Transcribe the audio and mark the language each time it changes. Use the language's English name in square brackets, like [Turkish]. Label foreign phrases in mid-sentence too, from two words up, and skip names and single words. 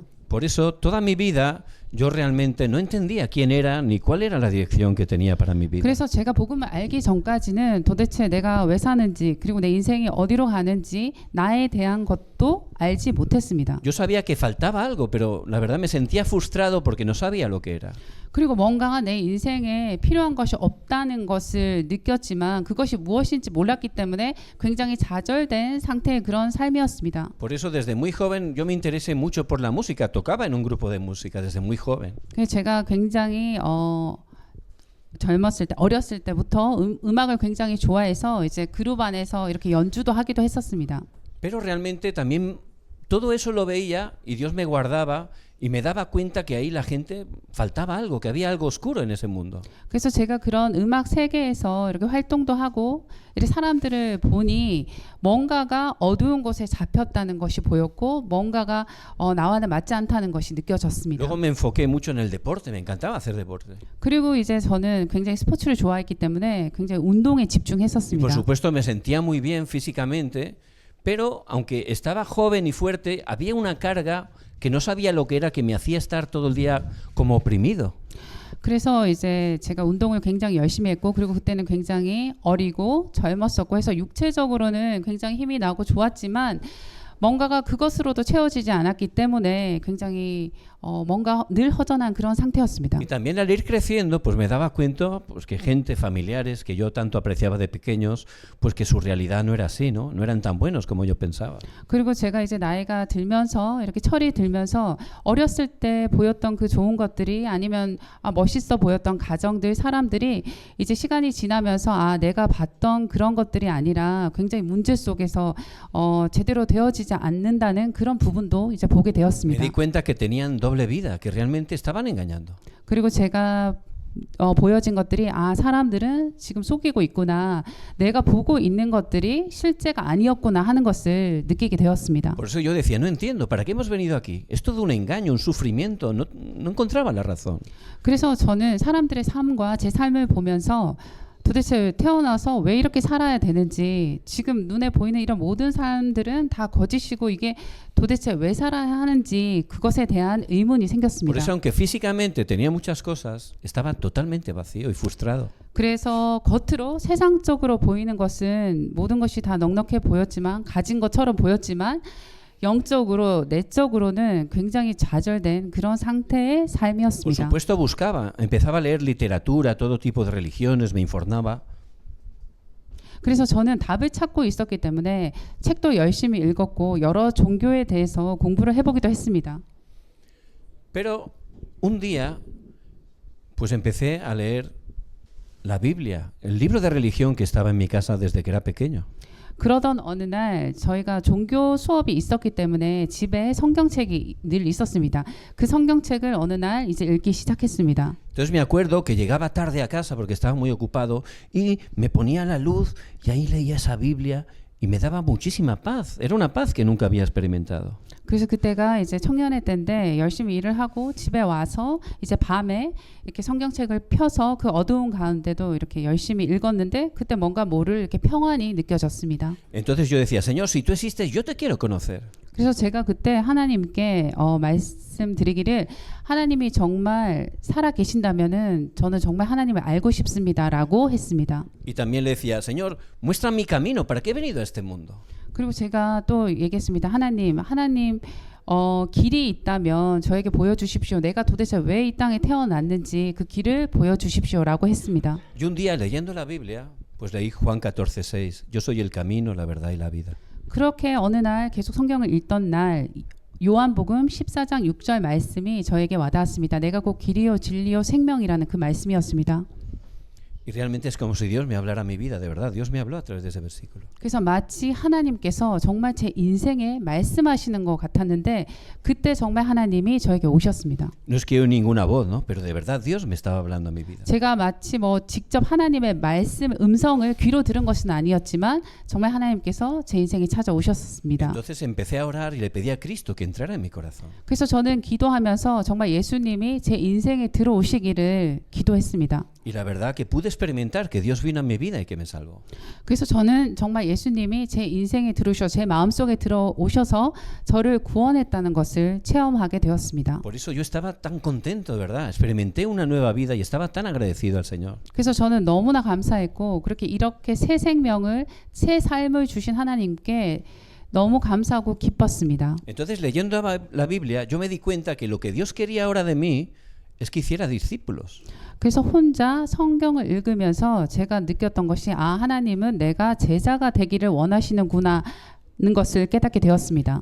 [Spanish] Por eso toda mi vida yo realmente no entendía quién era ni cuál era la dirección que tenía para mi vida. [Korean] 그래서 제가 복음을 알기 전까지는 도대체 내가 왜 사는지 그리고 내 인생이 어디로 가는지 나에 대한 것도 알지 못했습니다. [Spanish] Yo sabía que faltaba algo, pero la verdad me sentía frustrado porque no sabía lo que era. [Korean] 그리고 뭔가가 내 인생에 필요한 것이 없다는 것을 느꼈지만 그것이 무엇인지 몰랐기 때문에 굉장히 좌절된 상태의 그런 삶이었습니다. [Spanish] Por eso desde muy joven yo me interesé mucho por la música. Tocaba en un grupo de música desde muy joven. [Korean] 그래서 제가 굉장히 젊었을 때 어렸을 때부터 음악을 굉장히 좋아해서 이제 그룹 안에서 이렇게 연주도 하기도 했었습니다. [Spanish] Pero realmente también todo eso lo veía y Dios me guardaba Y me daba cuenta que ahí la gente faltaba algo, que había algo oscuro en ese mundo. [Korean] 그래서 제가 그런 음악 세계에서 이렇게 활동도 하고 이렇게 사람들을 보니 뭔가가 어두운 곳에 잡혔다는 것이 보였고 뭔가가 나와는 맞지 않다는 것이 느껴졌습니다. [Spanish] Luego me enfoqué mucho en el deporte, me encantaba hacer deporte. [Korean] 그리고 이제 저는 굉장히 스포츠를 좋아했기 때문에 굉장히 운동에 [Spanish] Y por [Korean] 집중했었습니다. [Spanish] supuesto me sentía muy bien físicamente, pero aunque estaba joven y fuerte, había una carga que no sabía lo que era, que me hacía estar todo el día como oprimido. [Korean] 그래서 이제 제가 운동을 굉장히 열심히 했고 그리고 그때는 굉장히 어리고 젊었었고 해서 육체적으로는 굉장히 힘이 나고 좋았지만 뭔가가 그것으로도 채워지지 않았기 때문에 굉장히 뭔가 늘 허전한 그런 상태였습니다. [Spanish] Y también al ir creciendo, pues me daba cuenta pues que gente, familiares que yo tanto apreciaba de pequeños, pues que su realidad no era así, ¿no? No eran tan buenos como yo pensaba. [Korean] 그리고 제가 이제 나이가 들면서 이렇게 철이 들면서 어렸을 때 보였던 그 좋은 것들이 아니면 멋있어 보였던 가정들, 사람들이 이제 시간이 지나면서 내가 봤던 그런 것들이 아니라 굉장히 문제 속에서 제대로 되어지지 않는다는 그런 부분도 이제 보게 [Spanish] Me [Korean] 되었습니다. [Spanish] di cuenta que tenían doble vida, que realmente estaban engañando. [Korean] 그리고 제가 보여진 것들이 사람들은 지금 속이고 있구나. 내가 보고 있는 것들이 실제가 아니었구나 하는 것을 느끼게 되었습니다. [Spanish] Por eso yo decía, no entiendo, ¿para qué hemos venido aquí? Es todo un engaño, un sufrimiento, no encontraba la razón. [Korean] 그래서 저는 사람들의 삶과 제 삶을 보면서 도대체 태어나서 왜 이렇게 살아야 되는지 지금 눈에 보이는 이런 모든 사람들은 다 거짓이고 이게 도대체 왜 살아야 하는지 그것에 대한 의문이 [Spanish] Por [Korean] 생겼습니다. [Spanish] eso, aunque físicamente tenía muchas cosas, estaba totalmente vacío y frustrado. [Korean] 그래서 겉으로 세상적으로 보이는 것은 모든 것이 다 넉넉해 보였지만 가진 것처럼 보였지만 영적으로 내적으로는 굉장히 좌절된 그런 상태의 [Spanish] Por [Korean] 삶이었습니다. [Spanish] supuesto buscaba, empezaba a leer literatura, todo tipo de religiones, me informaba. [Korean] 그래서 저는 답을 찾고 있었기 때문에 책도 열심히 읽었고 여러 종교에 대해서 공부를 해보기도 했습니다. [Spanish] Pero un día, pues empecé a leer la Biblia, el libro de religión que estaba en mi casa desde que era pequeño. [Korean] 그러던 어느 날 저희가 종교 수업이 있었기 때문에 집에 성경책이 늘 있었습니다. 그 성경책을 어느 날 이제 읽기 시작했습니다. [Spanish] Entonces me acuerdo que llegaba tarde a casa porque estaba muy ocupado y me ponía la luz y ahí leía esa Biblia y me daba muchísima paz. Era una paz que nunca había experimentado. [Korean] 그래서 그때가 이제 청년의 때인데 열심히 일을 하고 집에 와서 이제 밤에 이렇게 성경책을 펴서 그 어두운 가운데도 이렇게 열심히 읽었는데 그때 뭔가 모를 이렇게 평안이 느껴졌습니다. [Spanish] Entonces yo decía, Señor, si tú existes, yo te quiero conocer. [Korean] 그래서 제가 그때 하나님께 말씀드리기를 하나님이 정말 살아 계신다면은 저는 정말 하나님을 알고 싶습니다라고 했습니다. [Spanish] Y también le decía, Señor, muestra mi camino, ¿para qué he venido a este mundo? [Korean] 그리고 제가 또 얘기했습니다. 하나님 길이 있다면 저에게 보여주십시오. 내가 도대체 왜 이 땅에 태어났는지 그 길을 보여주십시오라고 했습니다. [Spanish] Y un día leyendo la Biblia, pues leí Juan 14:6, yo soy el camino, la verdad y la vida. [Korean] 그렇게 어느 날 계속 성경을 읽던 날 요한복음 14장 6절 말씀이 저에게 와닿았습니다. 내가 곧 길이요 진리요 생명이라는 그 말씀이었습니다. [Spanish] Y realmente es como si Dios me hablara a mi vida, de verdad. Dios me habló a través de ese versículo. [Korean] 그래서 마치 하나님께서 정말 제 인생에 말씀하시는 것 같았는데 그때 정말 하나님이 저에게 오셨습니다. [Spanish] No es que oí ninguna voz, ¿no? Pero de verdad Dios me estaba hablando a mi vida. [Korean] 제가 마치 직접 하나님의 말씀 음성을 귀로 들은 것은 아니었지만 정말 하나님께서 제 인생에 찾아오셨습니다. [Spanish] Entonces empecé a orar y le pedí a Cristo que entrara en mi corazón. [Korean] 그래서 저는 기도하면서 정말 예수님이 제 인생에 들어오시기를 기도했습니다. [Spanish] Y la verdad que pude experimentar que Dios vino a mi vida y que me salvó. [Korean] 그래서 저는 정말 예수님이 제 인생에 들어오셔 제 마음속에 들어오셔서 저를 구원했다는 것을 체험하게 되었습니다. [Spanish] Por eso yo estaba tan contento, de verdad. Experimenté una nueva vida y estaba tan agradecido al Señor. [Korean] 그래서 저는 너무나 감사했고 이렇게 새 생명을 새 삶을 주신 하나님께 너무 감사하고 기뻤습니다. [Spanish] Entonces leyendo la Biblia yo me di cuenta que lo que Dios quería ahora de mí es que hiciera discípulos. [Korean] 그래서 혼자 성경을 읽으면서 제가 느꼈던 것이 하나님은 내가 제자가 되기를 원하시는구나 는 것을 깨닫게 되었습니다.